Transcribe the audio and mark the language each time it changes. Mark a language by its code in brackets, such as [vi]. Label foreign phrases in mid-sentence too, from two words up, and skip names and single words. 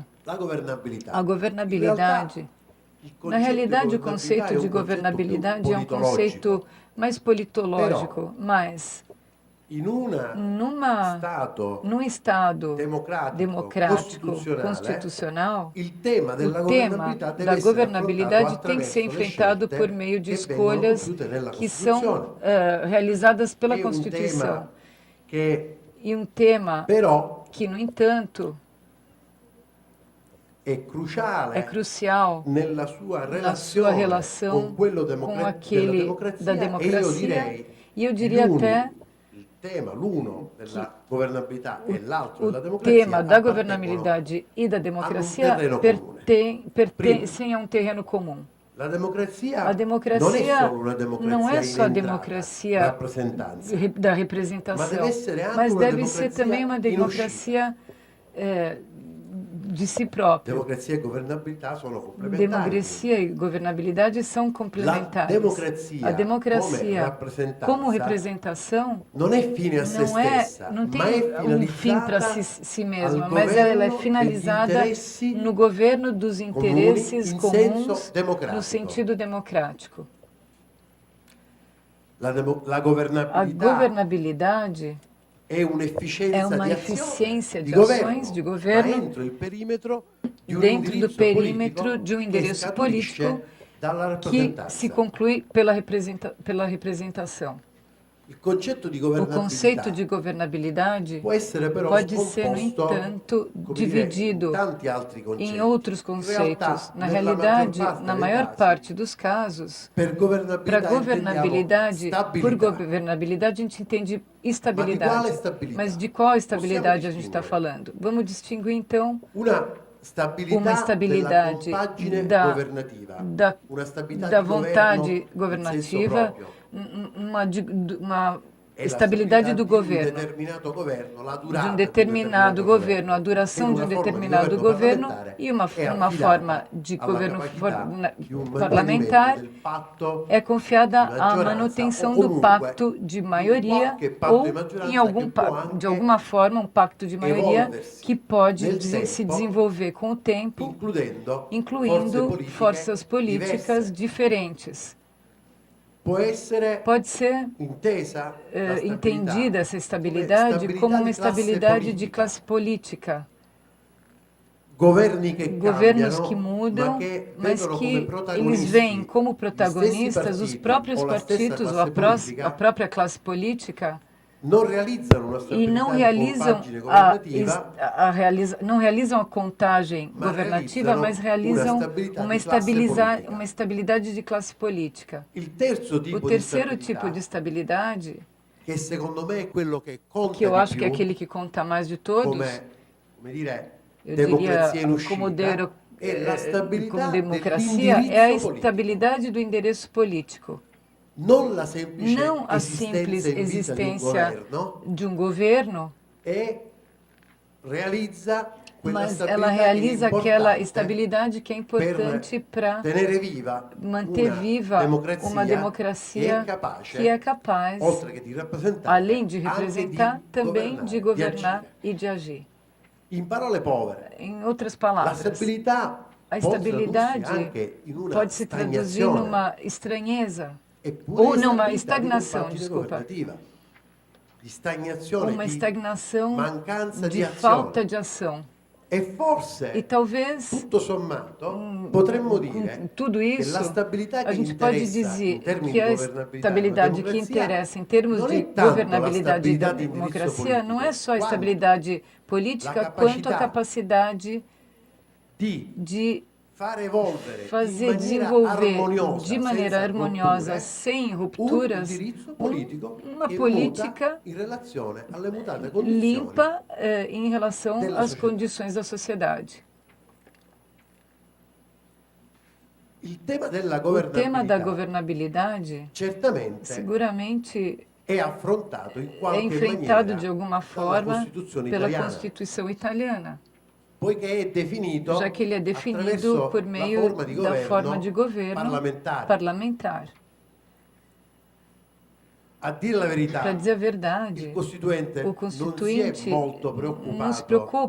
[pt] A governabilidade, na realidade, o conceito de governabilidade é um conceito mais politológico, mas num Estado democrático, constitucional, o tema da governabilidade tem que ser enfrentado por meio de escolhas que são realizadas pela Constituição. E um tema que, no entanto, [it] è cruciale [pt] é crucial [it] nella sua [pt] na sua relação relação [it] con quello [pt] com aquele da [it] della [pt] democracia, e eu diria até [it] il tema, l'uno della governabilità e l'altro [pt] o [it] della democrazia, [pt] tema da [it] appartengono [pt] governabilidade e da democracia [it] terreno comune. [pt] pertencem a um terreno comum. [it] La democrazia [pt] A democracia [it] non è solo una democrazia [pt] não é só a [it] in [pt] democracia [it] rappresentanza, [pt] da representação, mas deve ser também uma democracia de si própria. [it] democrazia e governabilità sono complementari. [pt] Democracia e governabilidade são complementares. A democracia como representação [it] non è fine a se stessa, [pt] não [it] ma è [pt] tem um fim para [it] finalizzata [pt] si mesma, [it] al [pt] mas ela é [it] governo [pt] finalizada [it] degli interessi [pt] no governo dos interesses [it] in [pt] comuns [it] senso democratico. [pt] no sentido democrático. [it] La [pt] A [it] governabilità [pt] governabilidade [it] è un'efficienza [pt] é uma [it] di [pt] eficiência [it] azione, [pt] de ações de [it] ma [pt] governo [it] dentro il perimetro di un [pt] dentro do [it] indirizzo [pt] perímetro [it] politico [pt] de um [it] che [pt] endereço [it] scaturisce [pt] político [it] dalla [pt] que se [it] rappresentanza. [pt] conclui pela representação. [it] Il concetto di [pt] O conceito [it] governabilità [pt] de governabilidade [it] può essere però [pt] pode ser, no [it] scomposto, [pt] entanto, [it] come [pt] dividido [it] dire, in tanti altri concetti. [pt] em outros [it] In realtà, [pt] conceitos. Na [it] nella [pt] realidade, [it] maggior parte [pt] na [it] dei [pt] maior [it] casi, [pt] parte dos casos, [it] per [pt] para governabilidade, por [it] stabilità. [pt] governabilidade a gente entende [it] Ma di quale [pt] estabilidade. [it] stabilità? [pt] Mas de qual estabilidade a gente está [it] distinguere [pt] falando? Vamos distinguir, então, [it] Una stabilità [pt] uma estabilidade [it] della compagine [pt] da, [it] governativa, [pt] da, [it] una stabilità [pt] da [it] di [pt] vontade [it] governo in senso [pt] governativa, [it] proprio. [pt] uma [it] E la [pt] estabilidade do [it] stabilità [pt] governo. [it] di un determinato governo, la [pt] De [it] durata [pt] um determinado governo, a [it] che [pt] duração [it] in [pt] de um [it] una forma di [pt] determinado [it] governo [pt] governo [it] parlamentare [pt] e uma [it] è [pt] forma [it] affidata [pt] de [it] alla [pt] governo [it] capacità di un mantenimento [pt] parlamentar [it] del patto [pt] é confiada [it] di [pt] à [it] maggioranza [pt] manutenção [it] o [pt] do [it] comunque [pt] pacto de maioria [it] qualche patto [pt] ou [it] di maggioranza [pt] em algum [it] che può [pt] de [it] anche [pt] alguma forma um pacto de maioria [it] evolversi [pt] que pode [it] nel [pt] se [it] tempo, [pt] desenvolver com o tempo, incluindo forças políticas diferentes. Pode ser [it] intesa la [pt] entendida essa [it] stabilità [pt] estabilidade como uma [it] di classe [pt] estabilidade de [it] politica. [pt] classe política. [it] Governi che [pt] Governos [it] cambiano, [pt] que mudam, [it] vedono [pt] mas [it] come [pt] que eles [it] protagonisti [pt] veem como [it] gli [pt] protagonistas [it] stessi [pt] os [it] partiti [pt] próprios [it] o la stessa [pt] partidos ou [it] classe politica, [pt] a própria classe política [it] non realizzano una [pt] e [it] stabilità [pt] não [it] di [pt] realizam [it] compagine governativa, [pt] não realizam a contagem [it] ma [pt] governativa, mas [it] realizzano [pt] realizam [it] una stabilità di classe politica. [pt] uma estabilidade de classe política. [it] Il terzo [pt] O [it] tipo di [pt] terceiro [it] stabilità, [pt] tipo de estabilidade, [it] che secondo me è quello che conta [pt] que eu [it] di [pt] acho que é [it] più, [pt] aquele que conta mais de todos, [it] come dire, [pt] eu diria [it] democrazia in [pt] como, [it] uscita, è la stabilità [pt] como democracia, é a [it] dell'indirizzo politico. [pt] estabilidade do endereço político. [it] Non la semplice [pt] Não a simples [it] esistenza di un governo, [pt] existência de um governo, [it] e realizza quella [pt] mas [it] stabilità [pt] ela [it] che è [pt] realiza aquela [it] importante [pt] estabilidade que é importante para [it] tenere viva [pt] manter viva uma democracia que é capaz, [it] oltre che di rappresentare, [pt] além de representar, [it] anche di [pt] também de governar [it] agire. [pt] e de agir. [it] In parole povere, [pt] Em outras [it] la [pt] palavras, [it] stabilità [pt] a [it] può tradursi [pt] estabilidade [it] anche in una [pt] pode se traduzir [it] stagnazione, [pt] numa estranheza, [it] eppure [pt] ou numa [it] stabilità di [pt] estagnação, [it] compagine [pt] desculpa, [it] governativa, di stagnazione, [pt] uma [it] di [pt] estagnação [it] mancanza [pt] de [it] di [pt] falta [it] azione. [pt] de ação. [it] E forse, [pt] E talvez, [it] tutto sommato, potremmo dire [pt] com tudo [it] che [pt] isso, [it] la stabilità [pt] a [it] che [pt] gente pode [it] interessa in [pt] dizer [it] termini [pt] que [it] di [pt] a [it] governabilità [pt] estabilidade [it] e [pt] que [it] democrazia [pt] interessa em termos [it] non [pt] de [it] è tanto la [pt] governabilidade e [it] stabilità di indirizzo [pt] democracia não é [it] politico, [pt] só a [it] quanto [pt] estabilidade política, [it] la [pt] quanto a [it] capacità [pt] capacidade [it] di [pt] de [it] far evolvere [pt] fazer [it] in maniera [pt] desenvolver [it] armoniosa, [pt] de maneira [it] senza [pt] harmoniosa, [it] rotture, [pt] sem [it] un [pt] rupturas, [it] indirizzo politico [pt] uma [it] che [pt] política [it] muta in relazione alle mutate condizioni. [pt] limpa em relação [it] della [pt] às [it] società. [pt] condições da sociedade. [it] Il tema della [pt] O tema da [it] governabilità [pt] governabilidade [it] certamente [pt] seguramente [it] è affrontato in [pt] é [it] qualche [pt] enfrentado [it] maniera [pt] de alguma [it] dalla [pt] forma [it] Costituzione [pt] pela [it] italiana, [pt] Constituição italiana, [it] poiché è definito [pt] já que ele é definido [it] attraverso [pt] por [it] la [pt] meio da forma de governo parlamentar. [it] A dire la verità, [pt] Para dizer a [it] il [pt] verdade, [it] Costituente [pt] o [it] non [pt] Constituinte [it] si è molto preoccupato